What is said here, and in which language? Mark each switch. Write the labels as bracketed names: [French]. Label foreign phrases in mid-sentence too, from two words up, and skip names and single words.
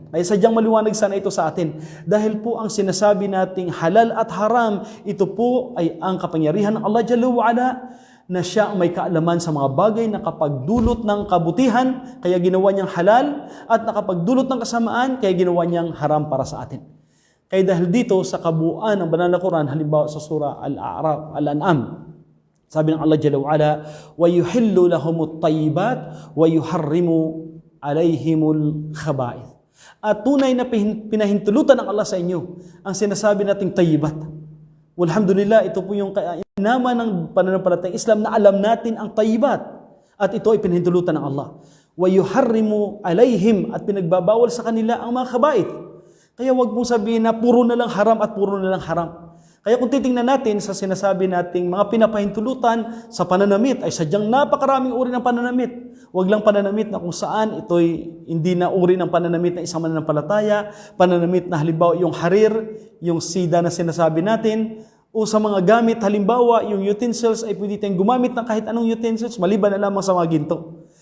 [Filipino] Kaya sadyang maliwanag sana ito sa atin. Dahil po ang sinasabi nating halal at haram, ito po ay ang kapangyarihan ng Allah [Arabic] جل وعلا, [Filipino] na siya ang may kaalaman sa mga bagay na nakapagdulot ng kabutihan, kaya ginawa niyang halal, at nakapagdulot ng kasamaan, kaya ginawa niyang haram para sa atin. Kaya dahil dito sa kabuuan ng banal na Quran, halimbawa sa surah Al-A'raf, Al-An'am, sabi ng Allah [Arabic] جل وعلا, وَيُحِلُّ لَهُمُ الطَّيِّبَاتِ وَيُحَرِّمُ عَلَيْهِمُ الْخَبَائِثِ. [Filipino] At tunay na pinahintulutan ng Allah sa inyo ang sinasabi nating tayyibat. Walhamdulillah, ito po yung naman ng pananampalatayang Islam na alam natin ang tayyibat. At ito ay pinahintulutan ng Allah. [Arabic] وَيُحَرِّمُ عَلَيْهِمْ, [Filipino] at pinagbabawal sa kanila ang mga kabait. Kaya wag mong sabihin na puro na lang haram at puro na lang haram. Kaya kung titingnan natin sa sinasabi nating mga pinapahintulutan sa pananamit, ay sadyang napakaraming uri ng pananamit. Wag lang pananamit na kung saan ito'y hindi na uri ng pananamit ng isang mananampalataya, pananamit na halimbawa yung harir, yung sida na sinasabi natin, o sa mga gamit, halimbawa yung utensils ay pwede tayong gumamit ng kahit anong utensils, maliban na lamang sa mga ginto.